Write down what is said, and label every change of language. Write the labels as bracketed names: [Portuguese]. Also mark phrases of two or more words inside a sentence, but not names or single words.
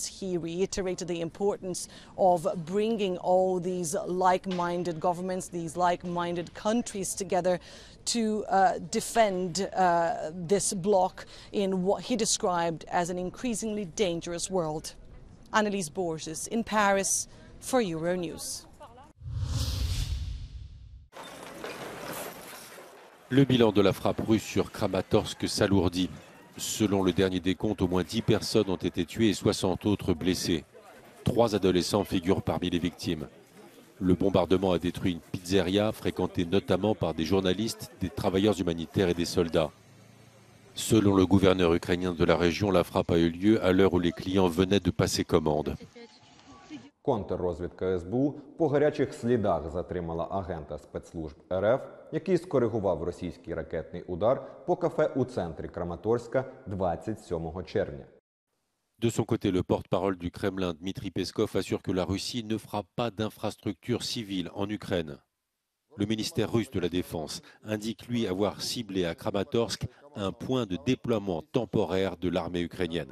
[English] He reiterated the importance of bringing all these like-minded governments, these like-minded countries together to defend this bloc in what he described as an increasingly dangerous world. Annelies Borges in Paris for Euronews. [French] Le bilan de la frappe russe sur Kramatorsk s'alourdit. Selon le dernier décompte, au moins 10 personnes ont été tuées et 60 autres blessées. 3 adolescents figurent parmi les victimes. Le bombardement a détruit une pizzeria fréquentée notamment par des journalistes, des travailleurs humanitaires et des soldats. Selon le gouverneur ukrainien de la région, la frappe a eu lieu à l'heure où les clients venaient de passer commande. [Ukrainian] Контррозвідка СБУ по гарячих слідах затримала агента спецслужб РФ, який скоригував російський ракетний удар по кафе у центрі Краматорська 27 червня. [French] De son côté, le porte-parole du Kremlin, Dmitri Peskov, assure que la Russie ne fera pas d'infrastructures civiles en Ukraine. Le ministère russe de la Défense indique, lui, avoir ciblé à Kramatorsk un point de déploiement temporaire de l'armée ukrainienne.